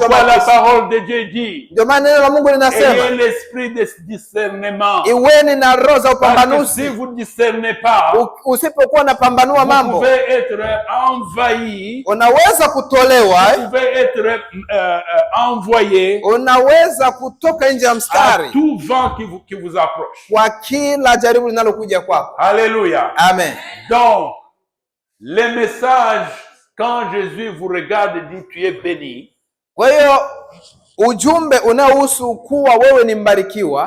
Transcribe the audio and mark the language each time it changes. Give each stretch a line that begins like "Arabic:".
French: C'est pourquoi la parole de Dieu dit.
Swahili: Ndio maana neno la Mungu linasema.
French: Ayez l'esprit de discernement.
Swahili: Iweni na roho za upambanuzi.
French: Si vous discernez pas,
Swahili: usipokuwa unapambanua mambo,
French: vous pouvez être envahi.
Swahili: Unaweza kutolewa.
French: Vous pouvez être envoyé.
Swahili: Unaweza kutoka nje ya mstari.
French: À tout vent qui vous approche.
Swahili: Kwa kila jaribu linalokuja kwako.
French: Alléluia. Amen. Donc, les messages, quand Jésus vous regarde et dit tu es béni.
Swahili: Kwa hiyo ujumbe unaohusu kuwa wewe ni mbarikiwa,